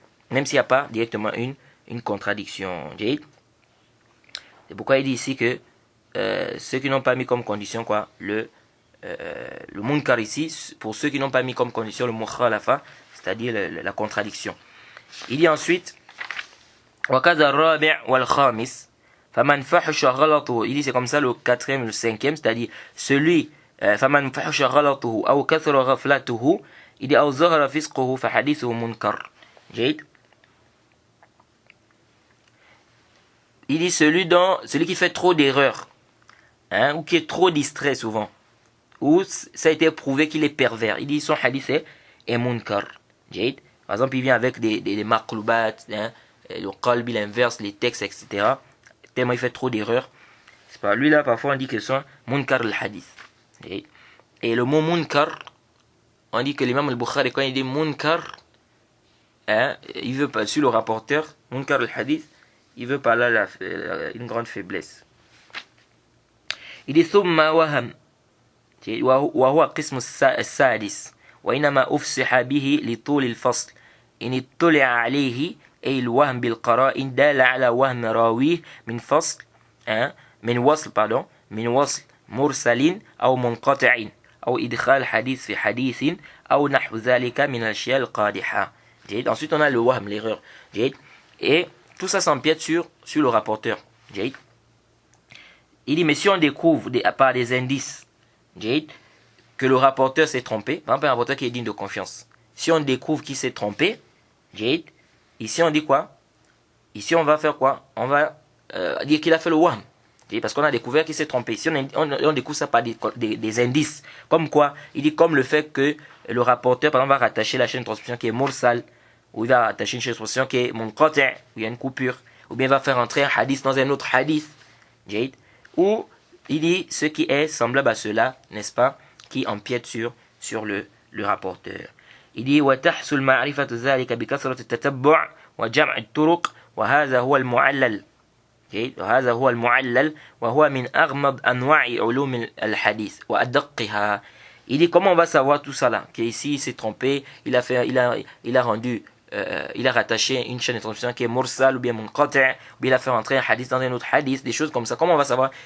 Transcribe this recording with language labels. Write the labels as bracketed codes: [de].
[fr] Même s'il n'y a pas directement une contradiction. C'est pourquoi il dit ici que ceux qui n'ont pas mis comme condition quoi, le munkar ici, pour ceux qui n'ont pas mis comme condition le mukhalafa, c'est-à-dire la contradiction. Il dit [ar] ensuite وَكَذَا الرَّابِعُ وَالْخَامِسِ فَمَنْ فَحُشَ غَلَطُهُ. [fr] Il dit c'est comme ça le quatrième, le cinquième, c'est-à-dire celui [ar] فَمَنْ فَحُشَ غَلَطُهُ أَوْ كَثُرَ غَفْلَتُهُ. [fr] Il dit [ar] أَوْ ظَهَرَ فِسْقُهُ فَحَدِيثُهُ مُنْكَرٌ. [fr] Il dit celui qui fait trop d'erreurs, ou qui est trop distrait souvent, ou ça a été prouvé qu'il est pervers. Il dit son hadith est munkar. Par exemple, il vient avec des maqlubat, le qalbi, l'inverse, les textes, etc. Tellement il fait trop d'erreurs. C'est pas lui là, parfois on dit que c'est munkar al-hadith. Et le mot munkar, on dit que l'imam al-Bukhari, quand il dit munkar, il veut pas, sur le rapporteur, munkar al-hadith, il veut pas là une grande faiblesse. Il dit [ar] ثم وهم وهو قسم السادس وإنما أفسح به لطول الفصل إن اطلع عليه أي الوهم بالقرائن دال على وهم راويه من فصل من وصل مرسل أو منقطع أو إدخال حديث في حديث أو نحو ذلك من الأشياء القادحة. [fr] Ensuite on a le wahm, l'erreur. Et tout ça s'empiète sur le rapporteur. Il dit, mais si on découvre par des indices que le rapporteur s'est trompé, par exemple un rapporteur qui est digne de confiance, si on découvre qu'il s'est trompé, ici on dit quoi? Ici on va faire quoi? On va dire qu'il a fait le wahm. Parce qu'on a découvert qu'il s'est trompé. Ici on découvre ça par des indices. Comme quoi? Il dit comme le fait que le rapporteur, par exemple, va rattacher la chaîne de transmission qui est mursal, ou il va attacher une chaîne de transmission qui est munqati', où il y a une coupure, ou bien il va faire entrer un hadith dans un autre hadith, ou il dit ce qui est semblable à cela, n'est-ce pas, qui empiète sur le rapporteur. Il dit [ar] وتحصل معرفة ذلك بكثرة التتبع وجمع الطرق وهذا هو المعلل. جيد. وهذا هو المعلل وهو من أغمض أنواع علوم الحديث وأدقها. [fr] Il dit comment on va savoir tout ça là, qu'ici il s'est trompé, il a rendu, il a rattaché une chaîne de transmission qui est mursal ou bien munqati', ou bien il a fait rentrer un hadith dans un autre hadith, des choses comme ça. Comment on va savoir?